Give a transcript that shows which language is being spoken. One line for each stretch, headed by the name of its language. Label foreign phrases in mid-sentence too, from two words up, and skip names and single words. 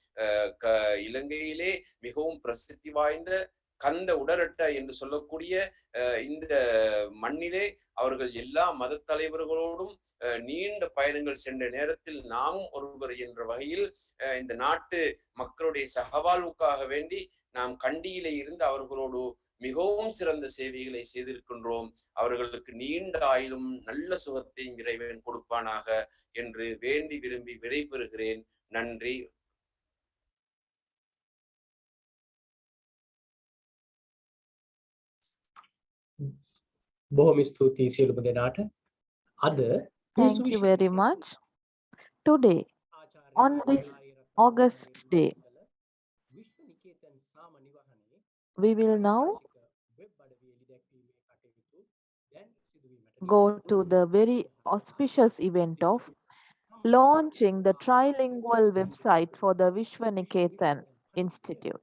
Tamil: இலங்கையிலே மிகவும் பிரசித்தி வாய்ந்த
Sinhala: කන්ද උඩරට
Tamil: என்று சொல்லக்கூடிய இந்த மண்ணிலே அவர்கள் எல்லா மத தலைவர்களோடும் நீண்ட பயணங்கள் சென்ற நேரத்தில் நாமும் ஒருவர் என்ற வகையில் இந்த நாட்டு மக்களுடைய சகவாழ்வுக்காக வேண்டி நாம் கண்டியிலே இருந்து அவர்களோடு மிகவும் சிறந்த சேவைகளை செய்திருக்கின்றோம். அவர்களுக்கு நீண்ட ஆயுளும் நல்ல சுகத்தையும் இறைவன் கொடுப்பானாக என்று வேண்டி விரும்பி விடைபெறுகிறேன். நன்றி.
Sinhala: බොහොම ස්තුතියි සියලුම දෙනාට. අද
English: Thank you very much. Today, on this August day, we will now go to the very auspicious event of launching the trilingual website for the Vishwaniketan Institute.